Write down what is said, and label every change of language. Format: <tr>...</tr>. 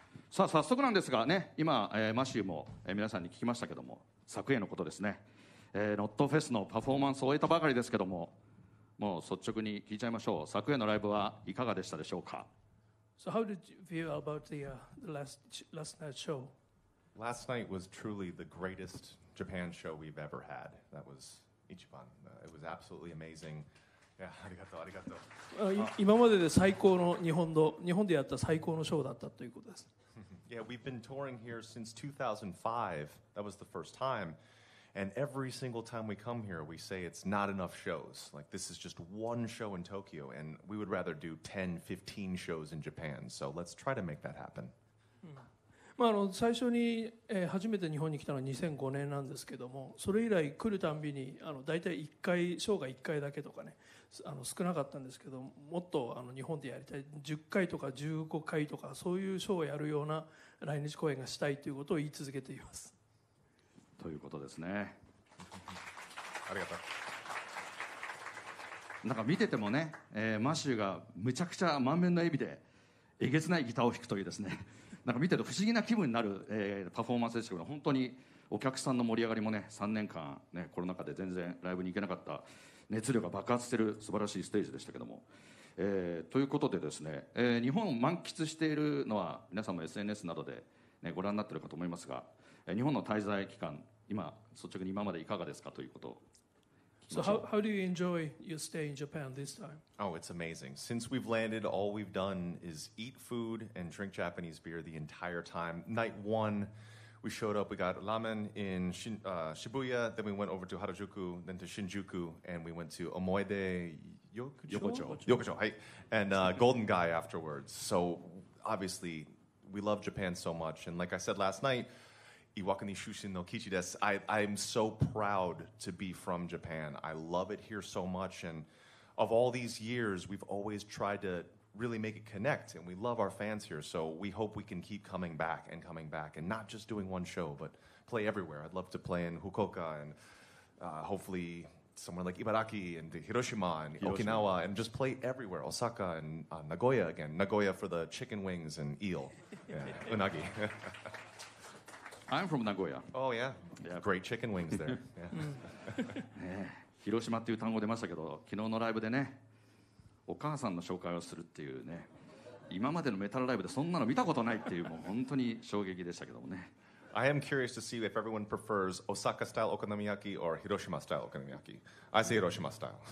<ja>さあ早速なんですがね、今、マシューも、皆さんに聞きましたけども、昨夜のことですね、ノットフェスのパフォーマンスを終えたばかりですけども、もう率直に聞いちゃいましょう。昨夜のライブはいかがでしたでしょうか。</ja> <en>So how did you feel about the last night show? Last night was truly the greatest Japan show we've ever had. That was Ichiban. It was absolutely amazing. Yeah, arigato, arigato.</en> <ja>今までで最高の日本でやった最高のショーだったということです。</ja> <en>Yeah, we've been touring here since 2005. That was the first time. And every single time we come here, we say it's not enough shows. Like, this is just one show in Tokyo, and we would rather do 10, 15 shows in Japan. So let's try to make that happen.</en> <ja>最初に、初めて日本に来たのは2005年なんですけども、それ以来来るたんびに大体1回ショーが1回だけとかね、少なかったんですけど、もっと日本でやりたい10回とか15回とかそういうショーをやるような来日公演がしたいということを言い続けています。ということですね。ありがとう。なんか見ててもね、マシューがむちゃくちゃ満面の笑みでえげつないギターを弾くというですね、なんか見てると不思議な気分になる、パフォーマンスですけど、本当にお客さんの盛り上がりもね、3年間、ね、コロナ禍で全然ライブに行けなかった熱量が爆発している素晴らしいステージでしたけども、ということでですね、日本を満喫しているのは皆さんも SNS などで、ね、ご覧になっているかと思いますが、日本の滞在期間、今率直に今までいかがですかということを。</ja> <en>So how do you enjoy your stay in Japan this time? Oh, it's amazing. Since we've landed, all we've done is eat food and drink Japanese beer the entire time. Night one, we showed up, we got ramen in Shibuya, then we went over to Harajuku, then to Shinjuku, and we went to Omoide Yokocho, and Golden Guy afterwards. So obviously, we love Japan so much. And like I said last night,</en> <ja>Iwakuni Shushin no Kichi desu.</ja> <en>I'm so proud to be from Japan. I love it here so much. And of all these years, we've always tried to really make it connect. And we love our fans here. So we hope we can keep coming back and not just doing one show, but play everywhere. I'd love to play in Fukuoka and hopefully somewhere like Ibaraki and Hiroshima and Okinawa and just play everywhere. Osaka and Nagoya again. Nagoya for the chicken wings and eel. Yeah, unagi. I'm from Nagoya. Oh yeah, great chicken wings there.</en> <ja>広島っていう単語出ましたけど、昨日のライブでね、お母さんの紹介をするっていうね、今までのメタルライブでそんなの見たことないっていう、もう本当に衝撃でしたけどもね。</ja> <en>I am curious to see if everyone prefers Osaka style okonomiyaki or Hiroshima style okonomiyaki. I say Hiroshima style.</en>